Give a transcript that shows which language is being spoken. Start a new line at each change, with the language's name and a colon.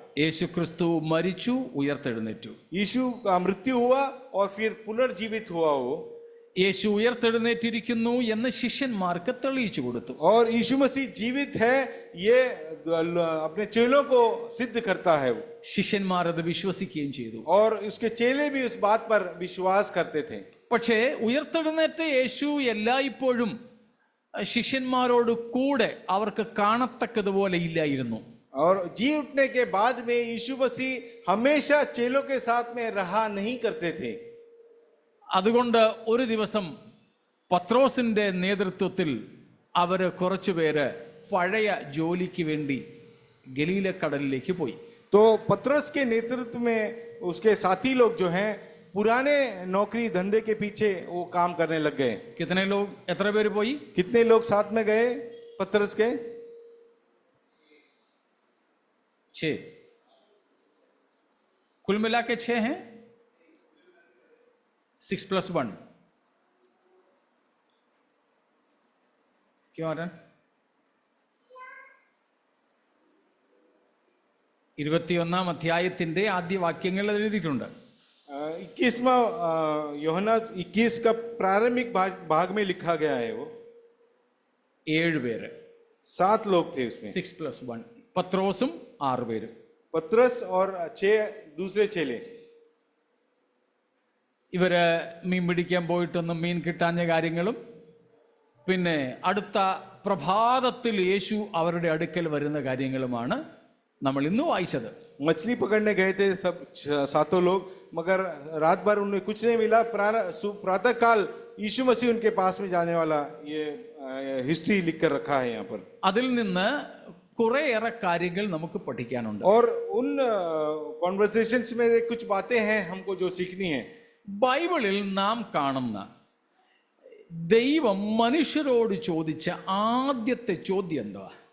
Malayalam: യേശു ക്രിസ്തു മരിച്ചു, ഉയർത്തെഴുന്നേറ്റു.
Hindi: यीशु का मृत्यु हुआ और फिर पुनर्जीवित हुआ वो.
Malayalam: യേശു ഉയർത്തെഴുന്നേറ്റിരിക്കുന്നു എന്ന് ശിഷ്യന്മാർക്ക് തെളിയിച്ചു കൊടുത്തു.
Hindi: और यीशु मसीह जीवित है ये अपने चेलों को सिद्ध करता है वो.
Malayalam: ശിഷ്യന്മാർ അത് വിശ്വസിക്കുകയും ചെയ്തു.
Hindi: और उसके चेले भी उस बात पर विश्वास करते थे.
Malayalam: പക്ഷേ ഉയർത്തെഴുന്നേറ്റ യേശു എല്ലായ്പ്പോഴും ശിഷ്യന്മാരോട് കൂടെ അവർക്ക് കാണത്തക്കതുപോലെ ഇല്ലായിരുന്നു.
Hindi: और जी उठने के बाद में यीशु मसीह हमेशा चेलों के साथ में रहा नहीं करते थे.
Malayalam: അതുകൊണ്ട് ഒരു ദിവസം പത്രോസിന്റെ നേതൃത്വത്തിൽ അവര് കുറച്ചുപേര് പഴയ ജോലിക്ക് വേണ്ടി ഗലീലക്കടലിലേക്ക് പോയി.
Hindi: तो पतरस के नेतृत्व में उसके साथी लोग जो हैं पुराने नौकरी धंधे के पीछे वो काम करने लग गए. कितने लोग,
Malayalam: എത്ര പേര് പോയി?
Hindi: कितने लोग साथ में गए पतरस के? 6. कुल मिला के 6 हैं. 6 + 1 क्यों आ रहा है?
Malayalam: 21-ാം അധ്യായത്തിന്റെ ആദ്യ വാക്യങ്ങൾ എഴുതിയിട്ടുണ്ട്.
Hindi: 21वां यूहन्ना 21 का प्रारंभिक भाग में लिखा गया है वो.
Malayalam: 7 പേര്,
Hindi: 7 लोग थे उसमें.
Malayalam: 6 + 1. പത്രോസും 6 പേര്.
Hindi: पतरस और 6 दूसरे चेले.
Malayalam: ഇവര് മീൻ പിടിക്കാൻ പോയിട്ടൊന്നും മീൻ കിട്ടാഞ്ഞ കാര്യങ്ങളും പിന്നെ അടുത്ത പ്രഭാതത്തിൽ യേശു അവരുടെ അടുക്കൽ വരുന്ന കാര്യങ്ങളുമാണ് നമ്മൾ ഇന്ന് വായിച്ചത്.
Hindi: मछली पकड़ने गए थे सब 7 लोग, मगर रात भर उन्हें कुछ नहीं मिला. प्रातः काल यीशु मसीह उनके पास में जाने वाला ये हिस्ट्री लिख कर रखा है यहाँ पर.
Malayalam: അതിൽ നിന്ന് കുറേയേറെ കാര്യങ്ങൾ നമുക്ക് പഠിക്കാനുണ്ട്.
Hindi: और उन कॉन्वर्सेशंस में कुछ बातें हैं हमको जो सीखनी है.
Malayalam: ബൈബിളിൽ നാം കാണുന്ന ദൈവം മനുഷ്യരോട് ചോദിച്ച ആദ്യത്തെ ചോദ്യം എന്താ?